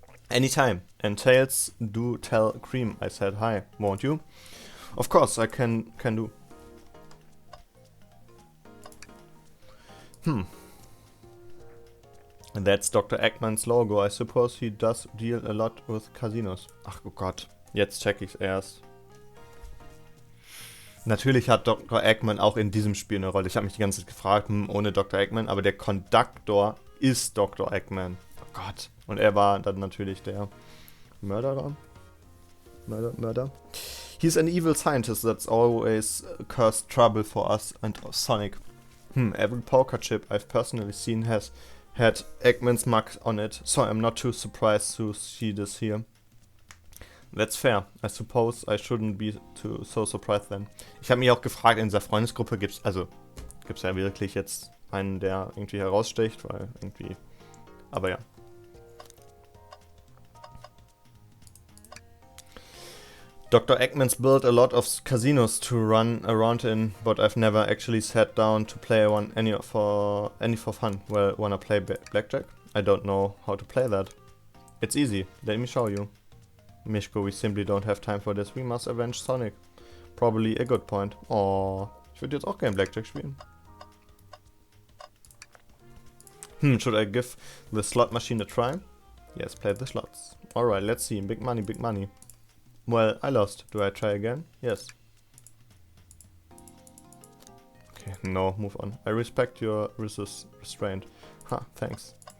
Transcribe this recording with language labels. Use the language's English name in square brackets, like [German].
[English] Anytime. And Tails, do tell Cream I said hi, won't you? Of course, I can do. And that's Dr. Eggman's logo. I suppose he does deal a lot with casinos. [German] Ach oh Gott, jetzt check ich's erst. Natürlich hat Dr. Eggman auch in diesem Spiel eine Rolle. Ich habe mich die ganze Zeit gefragt, ohne Dr. Eggman, aber der Konduktor ist Dr. Eggman. Oh Gott. Und er war dann natürlich der Mörderer. Mörder. [English] He's an evil scientist that's always caused trouble for us and Sonic. Every poker chip I've personally seen has had Eggman's mark on it, so I'm not too surprised to see this here. That's fair. I suppose I shouldn't be so surprised then. [German] Ich habe mich auch gefragt, in dieser Freundesgruppe gibt's ja wirklich jetzt einen, der irgendwie heraussticht, weil irgendwie... Aber ja. [English] Dr. Eggman's built a lot of casinos to run around in, but I've never actually sat down to play one any for fun. Well, wanna play blackjack? I don't know how to play that. It's easy. Let me show you. Mischko, we simply don't have time for this. We must avenge Sonic. Probably a good point. [German] Oh, ich würde jetzt auch gerne Blackjack spielen. [English] Should I give the slot machine a try? Yes, play the slots. Alright, let's see. Big money, big money. Well, I lost. Do I try again? Yes. Okay, no, move on. I respect your restraint. Thanks.